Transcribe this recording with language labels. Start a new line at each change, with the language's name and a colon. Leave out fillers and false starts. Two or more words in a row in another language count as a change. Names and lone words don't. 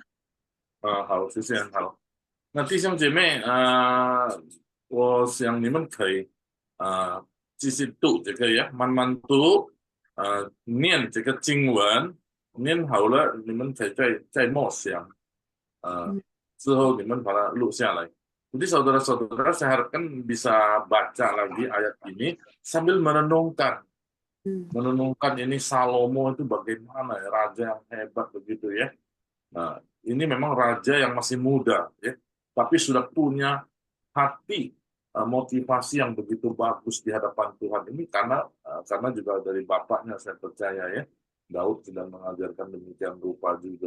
Chinese: 好，谢谢，好。那弟兄姐妹我想你们可以继续读这个呀，慢慢读念这个经文，念好了你们可以再默想之后你们把它录下来。
Indonesian: Jadi saudara-saudara saya harapkan bisa baca lagi ayat ini sambil merenungkan ini Salomo itu bagaimana ya raja yang hebat begitu ya. Nah, ini memang raja yang masih muda ya, tapi sudah punya hati motivasi yang begitu bagus di hadapan Tuhan ini karena juga dari bapaknya saya percaya ya, Daud sedang mengajarkan demikian rupa juga.